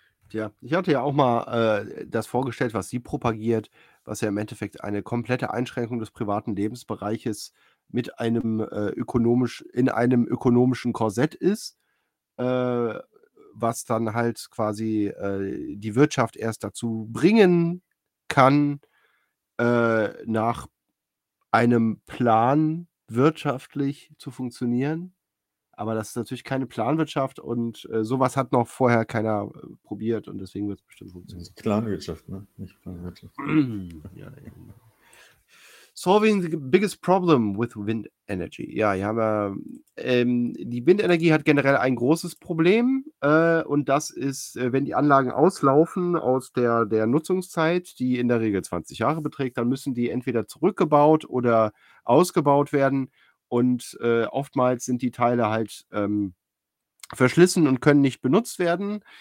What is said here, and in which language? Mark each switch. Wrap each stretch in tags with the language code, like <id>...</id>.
<de>ja, ich hatte ja auch mal das vorgestellt, was sie propagiert, was ja im Endeffekt eine komplette Einschränkung des privaten Lebensbereiches mit einem ökonomischen Korsett ist, was dann halt quasi die Wirtschaft erst dazu bringen kann, nach einem Plan wirtschaftlich zu funktionieren. Aber das ist natürlich keine Planwirtschaft und sowas hat noch vorher keiner probiert und deswegen wird es bestimmt funktionieren. Das ist Planwirtschaft, ne? Nicht Planwirtschaft.</de> <en>Ja, solving the biggest problem with wind energy.</en> <de>Ja, hier haben wir, die Windenergie hat generell ein großes Problem und das ist, wenn die Anlagen auslaufen aus der Nutzungszeit, die in der Regel 20 Jahre beträgt, dann müssen die entweder zurückgebaut oder ausgebaut werden. Und oftmals sind die Teile halt verschlissen und können nicht benutzt werden.</de>